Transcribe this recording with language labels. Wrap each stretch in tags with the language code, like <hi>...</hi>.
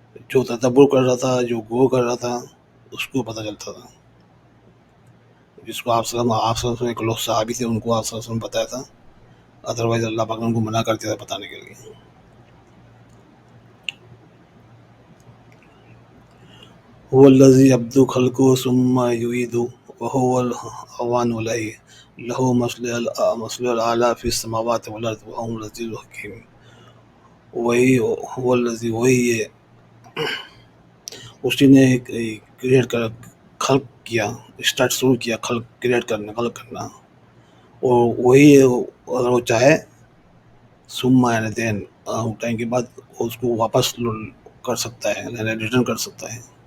<ur>جو تدبر کر رہا تھا، جو غور کر رہا تھا، اس کو پتہ چلتا تھا. جس کو آپ صلی ایک لوگ صحابی تھے، ان کو آپ صلی اللہ علیہ وسلم بتایا تھا، ادروائز اللہ پاک نے ان کو منع کر دیا تھا بتانے کے لیے.</ur> <ar>هو الذي يبدو خلقه ثم يعيده وهو الأهون عليه له مثل الأعلى في السماوات والأرض وهو العزيز الحكيم.</ar> <ur>وہی ہے، اسی نے کریٹ کر خلق کیا، شروع کیا خلق کرنا. اور وہی اگر وہ چاہے ثم یعنی دین ٹائم کے بعد اس کو واپس کر سکتا ہے، یعنی ریٹرن کر سکتا ہے.</ur>